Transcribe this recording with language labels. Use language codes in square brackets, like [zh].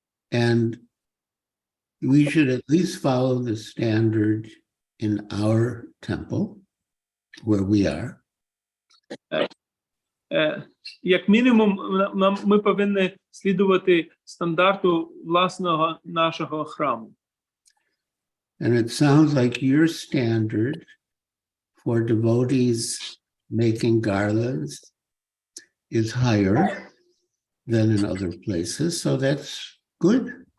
[en] And we should at least follow the standard in our temple, where we are. [uk] Як мінімум, ми повинні слідувати стандарту власного нашого храму. [en] And it sounds like your standard for devotees making garlands is higher than in other places, so that's good.